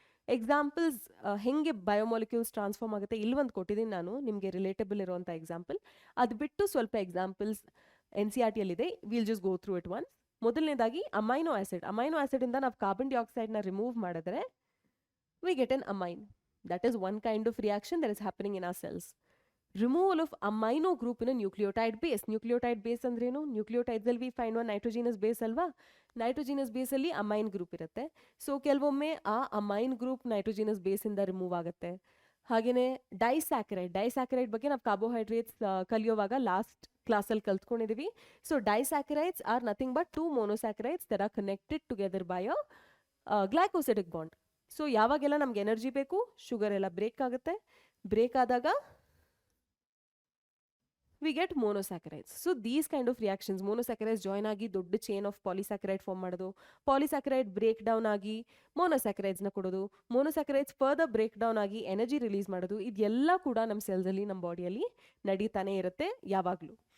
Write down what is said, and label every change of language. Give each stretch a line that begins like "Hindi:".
Kannada: Examples ಹೆಂಗೆ biomolecules transform ಆಗುತ್ತೆ ಇಲ್ಲಿ ಒಂದು ಕೊಟ್ಟಿದ್ದೀನಿ ನಾನು ನಿಮಗೆ ರಿಲೇಟಬಲ್ ಇರುವಂಥ ಎಕ್ಸಾಂಪಲ್. ಅದು ಬಿಟ್ಟು ಸ್ವಲ್ಪ ಎಕ್ಸಾಂಪಲ್ಸ್ NCERT ಅಲ್ಲಿದೆ,
English: Will just go through it once.
Kannada: ಮೊದಲನೇದಾಗಿ ಅಮೈನೋ ಆ್ಯಸಿಡ್ ಇಂದ ನಾವು ಕಾರ್ಬನ್ ಡೈಆಕ್ಸೈಡ್ನ ರಿಮೂವ್ ಮಾಡಿದ್ರೆ
English: We get an amine. That is one kind of reaction that is happening in our cells. Removal of amino group in a nucleotide base.
Kannada: Nucleotide base andrenu? Nucleotides alli
English: we find one nitrogenous base
Kannada: alva. Nitrogenous base alli amine group irutte. So ಕೆಲವೊಮ್ಮೆ ಆ amine group nitrogenous base ಇಂದ remove ಆಗುತ್ತೆ. ಹಾಗೇನೆ ಡೈಸ್ಯಾಕರೈಡ್ ಬಗ್ಗೆ ನಾವು carbohydrates ಕಲಿಯುವಾಗ last ಕ್ಲಾಸಲ್ಲಿ ಕಲ್ತ್ಕೊಂಡಿದ್ದೀವಿ.
English: So disaccharides are nothing but 2 monosaccharides that are connected together by a glycosidic bond.
Kannada: So ಯಾವಾಗೆಲ್ಲ ನಮ್ಗೆ ಎನರ್ಜಿ ಬೇಕು, ಶುಗರ್ ಎಲ್ಲ ಬ್ರೇಕ್ ಆಗುತ್ತೆ. ಬ್ರೇಕ್ ಆದಾಗ we get monosaccharides. So these kind of reactions, monosaccharides join ಆಗಿ ದೊಡ್ಡ ಚೈನ್ ಆಫ್ ಪಾಲಿಸ್ಯಾಕರೈಡ್ ಫಾರ್ಮ್ ಮಾಡೋದು, polysaccharide break down ಆಗಿ monosaccharides ಕೊಡೋದು, monosaccharides ಫರ್ದರ್ ಬ್ರೇಕ್ ಡೌನ್ ಆಗಿ ಎನರ್ಜಿ ರಿಲೀಸ್ ಮಾಡೋದು, ಇದೆಲ್ಲ ಕೂಡ ನಮ್ಮ ಸೆಲ್ಸಲ್ಲಿ, ನಮ್ಮ ಬಾಡಿಯಲ್ಲಿ ನಡೀತಾನೆ ಇರುತ್ತೆ ಯಾವಾಗಲೂ.